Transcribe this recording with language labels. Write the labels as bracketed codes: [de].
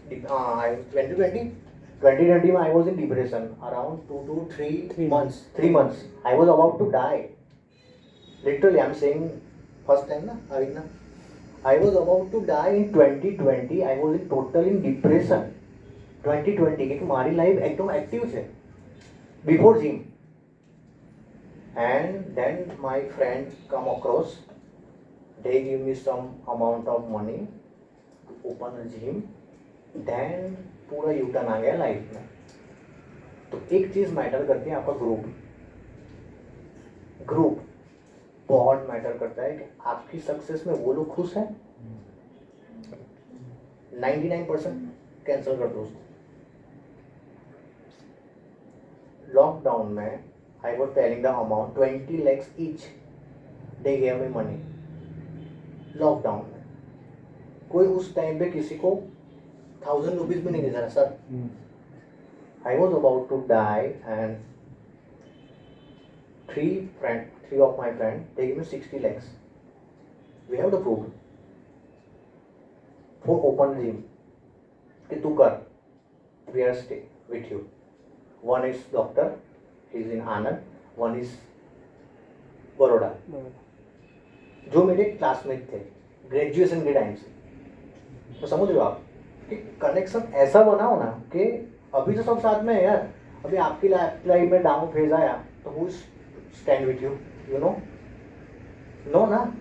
[en] 2020 में I was in depression around 2 to 3 months. 3 months. I was about to die. Literally, I'm saying first time na, Arina. I was about to die in 2020. I was in total in depression. [hi] 2020 क्योंकि हमारी life एकदम active है [en] before gym. And then my friend come across. They give me some amount of money to open a gym. [hi] Then पूरा U turn आ गया life में। तो एक चीज मैटर करती है, आपका ग्रुप बहुत मैटर करता है कि आपकी सक्सेस में वो लोग खुश हैं। 99% कैंसिल कर दो उसको। लॉकडाउन में [en] I was telling the amount 20 lakhs each, they gave me money. [hi] Lockdown में कोई उस टाइम पे किसी को 1000 रुपीज भी नहीं दे रहा sir. [en] I was about to die and three of my friends they give me 60 lakhs. We have the proof for open gym [hi] कि तू कर, [en] we are stay with you. One is doctor, he is in Anand, one is Baroda, [hi] जो मेरे classmate थे graduation के time से। तो समझ लो आप कि कनेक्शन ऐसा बनाओ ना कि अभी तो सब साथ में है यार, अभी आपकी लाइफ में डाउन फेज आया तो [en] Who stand with you, you know ना।